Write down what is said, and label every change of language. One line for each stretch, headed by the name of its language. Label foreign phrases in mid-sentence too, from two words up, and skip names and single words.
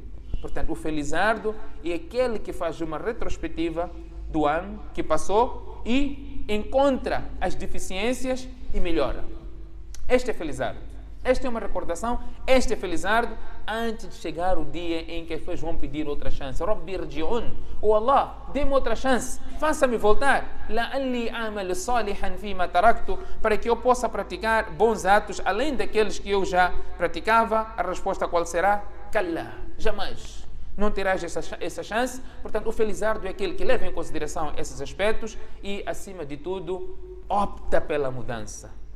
Portuguese: Portanto, o felizardo é aquele que faz uma retrospectiva do ano que passou e encontra as deficiências e melhora. Este é felizardo. Esta é uma recordação, este é felizardo antes de chegar o dia em que as pessoas vão pedir outra chance.
Arabic: رب ارجعون, oh Allah,
Portuguese: dê-me outra chance, faça-me voltar.
Arabic: لعلي أعمل صالحا فيما تركت,
Portuguese: para que eu possa praticar bons atos além daqueles que eu já praticava. A resposta qual será? Kalla, jamais. Não terás essa chance. Portanto, o felizardo é aquele que leva em consideração esses aspectos e, acima de tudo, opta pela mudança.